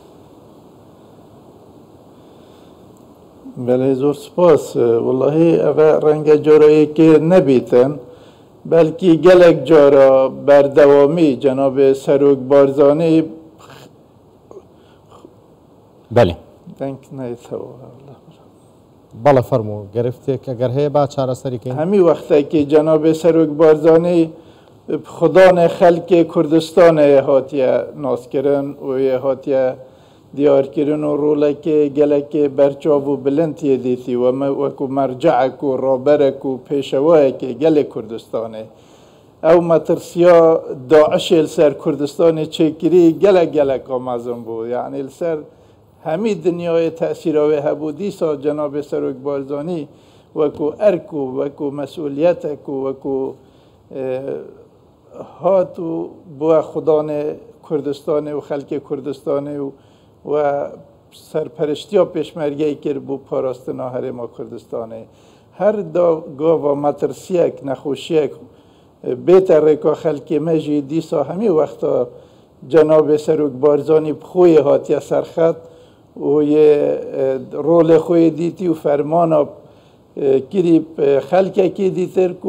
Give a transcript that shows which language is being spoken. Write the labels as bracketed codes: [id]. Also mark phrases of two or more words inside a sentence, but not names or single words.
[ku] بەڵێ زۆر سپاس وڵڵاهی ئەوە ڕەنگە جۆرەیەکی نەبیتن بەلکی gelek جارە بەردەوامی جەنابێ سەرۆک بارزانî [ckb] بەڵێ دەنگ نایەتەوە بەڵێ فەرموو گرفتێک ئەگەر هەیە با چارەسەریکەین [ku] هەمی وەختێکی جەنابێ سەرۆک بارزانî خدانê xelkê Kurdistanê hatiye naskirin û yê hatiye diyarkirin û rolekê gelekê berçav û bilindiyê dîtî wekû merceek û raberek û pêşewayekê gelê Kurdistanê ew metirsiya Daişê li ser Kurdistanê çêkirî gelek mezin bû yanî li ser hemî dinyayê tesîra wê hebû dîsa cenabê Serok Barzanî wekû erk û wekû mesulîyetek û wekû هات و بۆ خودانê Kurdistanê û xelkê Kurdistanê û serperiştiya pêşmergeyê kir bû parastina herêma Kurdistanê her gava metirsiyek nexweşiyek bête rêka xelkê me jî dîsa hemî wexta cenabê Serok Barzanî bi xwe yê hatiye serxet û yê rolê xwe yê dîtî û fermana kirî xelkekî dîtir ku